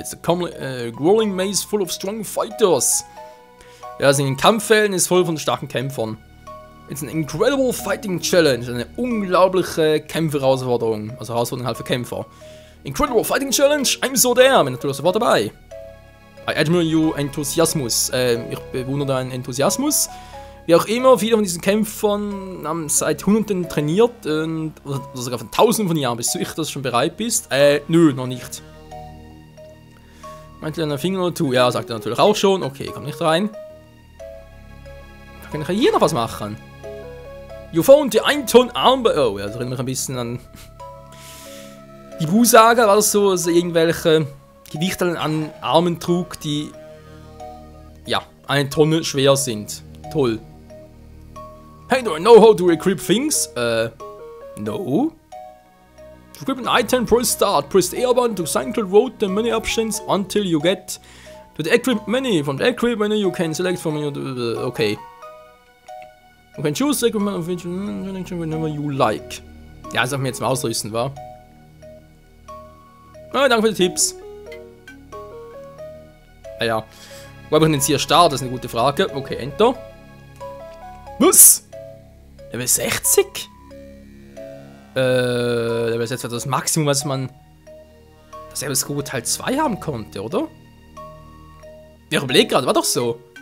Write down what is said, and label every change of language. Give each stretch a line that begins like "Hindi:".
English: It's a growing maze full of strong fighters.
German: Ja, also in den Kampffelden ist voll von starken Kämpfern.
English: It's an incredible fighting challenge.
German: Eine unglaubliche Kämpfe-Herausforderung. Also Herausforderung halt für Kämpfer.
English: Incredible fighting challenge, I'm so there.
German: Bin natürlich sofort dabei.
English: I admire your Enthusiasmus.
German: Ich bewundere deinen Enthusiasmus. Wie auch immer, viele von diesen Kämpfern haben seit Hunderten trainiert, oder sogar von Tausenden von Jahren. Bist du sicher, dass du schon bereit bist? Nö, noch nicht. Meint ihr einen Finger oder two? Ja, sagt er natürlich auch schon. Okay, komm nicht rein. Kann ich hier noch was machen?
English: You found the 1 Ton Armband.
German: Oh, ja, das erinnert mich ein bisschen an die Bu-Saga, war das so, also irgendwelche Gewichte an Armen trug, die ja, 1 Tonne schwer sind. Toll.
English: Hey, do I know how to equip things? No. To equip an item, press start. Press the A button to cycle road the many options until you get to the equip menu. From the equip menu you can select from your... Okay. You can choose the equipment of which whenever you like.
German: Ja, das darf mir jetzt mal ausrüsten, wa? Ah, danke für die Tipps. Naja. Wo habe ich denn jetzt hier Start? Das ist eine gute Frage. Okay, Enter. Was? Level 60? Level 60 war das Maximum, was man... Das Level Scooter Teil 2 haben konnte, oder? Ich überlege gerade, war doch so.